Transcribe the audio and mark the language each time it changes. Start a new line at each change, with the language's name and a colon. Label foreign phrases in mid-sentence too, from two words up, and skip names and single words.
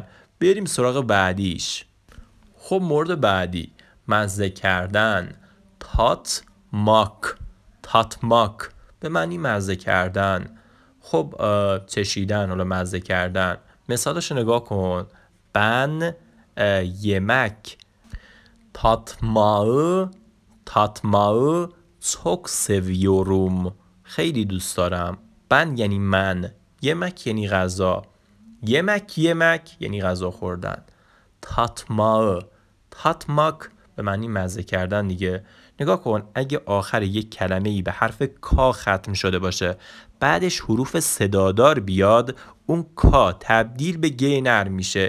Persian: بریم سراغ بعدیش. خب مورد بعدی مزه کردن. تاتماک به معنی مزه کردن. خب چشیدن، حالا مزه کردن. مثالش نگاه کن.
Turkish: Ben yemek tatmağı çok seviyorum.
Persian: خیلی دوست دارم. Ben یعنی من، yemek یعنی غذا. yemek یعنی غذا خوردن. tatmak به معنی مزه کردن دیگه. نگاه کن، اگه آخر یک کلمه‌ای به حرف کا ختم شده باشه، بعدش حروف صدادار بیاد، اون کا تبدیل به گی نرم میشه.